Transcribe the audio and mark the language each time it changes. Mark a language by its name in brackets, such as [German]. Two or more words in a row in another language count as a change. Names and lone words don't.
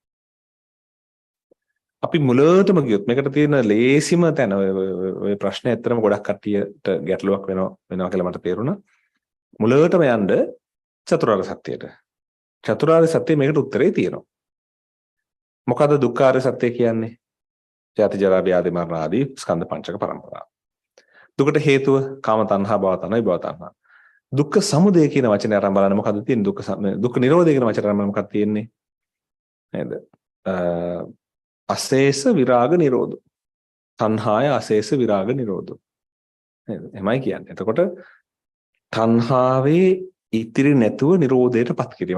[Sinhala] අපි මුලටම ගියොත් මේකට තියෙන ලේසිම තැන ඔය ප්‍රශ්නේ ඇත්තටම ගොඩක් කට්ටියට ගැටලුවක් වෙනවා කියලා මට තේරුණා. මුලටම යන්න චතුරාර්ය සත්‍යයට. චතුරාර්ය සත්‍ය මේකට උත්තරේ තියෙනවා. මොකද්ද දුක්ඛාර්ය සත්‍ය කියන්නේ? ජාති ජරා ව්‍යාධි මරණ ආදී ස්කන්ධ පංචක පරම්පරාව. දුකට හේතුව කාම තණ්හා භව තණ්හා භව තණ්හා. දුක්ඛ සමුදය කියන වචනේ අරන් බලන්න මොකද්ද තියෙන්නේ? දුක්ඛ නිරෝධය කියන වචනේ අරන් බලන්න මොකක්ද තියෙන්නේ? නේද? අශේෂ විරාග නිරෝධ. තණ්හාය අශේෂ විරාග නිරෝධ. නේද? එමයි කියන්නේ. එතකොට තණ්හාවේ ඉතිරි නැතුව නිරෝධයටපත් කිරීම.